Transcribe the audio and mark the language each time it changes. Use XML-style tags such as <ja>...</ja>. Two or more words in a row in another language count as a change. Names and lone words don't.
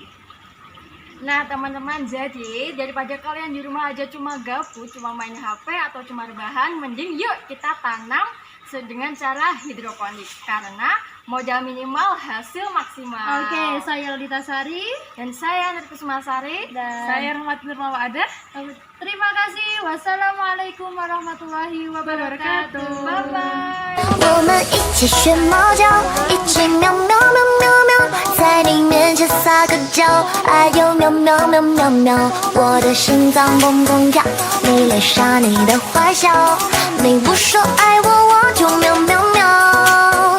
<id>Nah teman-teman, jadi daripada kalian di rumah aja cuma gabut, cuma main HP atau cuma rebahan, mending yuk kita tanam dengan cara hidroponik karena modal minimal hasil maksimal. Oke, saya Lita Sari Dan saya Nur Kusuma Sari. dan Saya Rahmat Nurmawada. terima kasih.</id> <ar>والسلام عليكم ورحمة الله وبركاته.</ar> <en>Bye bye.</en> <zh>我们一起学猫叫，一起喵喵喵喵喵，在你面前撒个娇，哎呦喵喵喵喵喵，我的心脏蹦蹦跳，没泪杀你的坏笑，你不说爱我，我就喵喵喵。</zh>